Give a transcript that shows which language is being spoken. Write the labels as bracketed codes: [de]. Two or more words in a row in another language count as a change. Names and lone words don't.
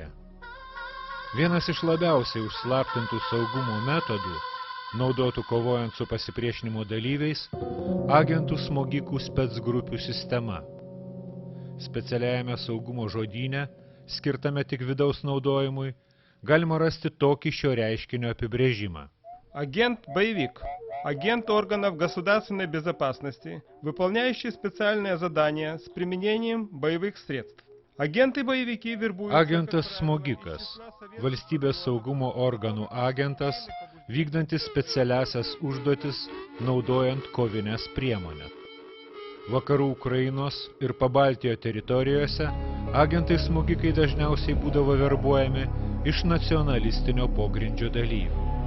[lt] Vienas iš labiausiai užslaptintų saugumo metodų, naudotų kovojant su pasipriešinimo dalyviais, agentų smogikų specgrupių sistema. Specialiajame saugumo žodyne, skirtame tik vidaus naudojimui, galima rasti tokį šio reiškinio apibrėžimą. [ru] Агент-боевик. Агент органов государственной безопасности, выполняющий специальное задание с применением боевых средств. Агенты-боевики вербуют... [lt] Agentas smogikas. Valstybės saugumo organų agentas, vykdantis specialiasias užduotis, naudojant kovinės priemonės. Vakarų Ukrainos ir Pabaltijo teritorijose agentai smogikai dažniausiai būdavo verbuojami iš nacionalistinio pogrindžio dalyvių.